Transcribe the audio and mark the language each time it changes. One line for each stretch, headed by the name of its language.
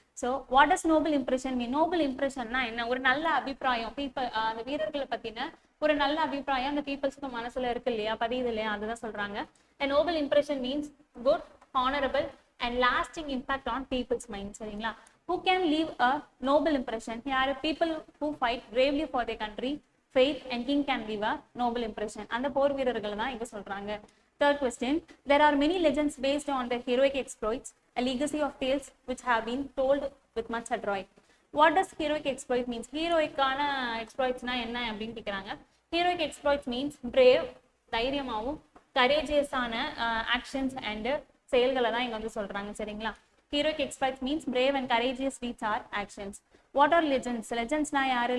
English: So what does noble impression mean?
Tamil: Nobel இம்ப்ரெஷன்னா என்ன? ஒரு நல்ல அபிப்பிராயம், அந்த வீரர்களை பத்தின ஒரு நல்ல அபிப்பிராயம் அந்த பீப்புள்ஸ்க்கு மனசுல இருக்கு இல்லையா, பதியுது இல்லையா, அதுதான் சொல்றாங்க.
English: A noble impression means good, honorable and lasting impact on people's minds.
Tamil: சரிங்களா.
English: Who can leave a noble impression?
Tamil: யாரு?
English: People who fight bravely for their country, faith and king can leave a noble impression.
Tamil: அந்த போர் வீரர்கள் தான் இங்க சொல்றாங்க.
English: Third question, there are many legends based on the heroic exploits, a legacy of tales which have been told with much adroit. What does heroic exploit means?
Tamil: ஹீரோய்க்கான எக்ஸ்ப்ளாய்ட்ஸ்னா என்ன அப்படின்னு கேட்குறாங்க.
English: heroic exploits means brave,
Tamil: தைரியமாகவும் கரேஜியஸான actions and செயல்களை தான் இங்க வந்து சொல்றாங்க சரிங்களா.
English: Heroic exploits means brave and courageous feats are actions. What are legends?
Tamil: லெஜெண்ட்ஸ்னா யாரு?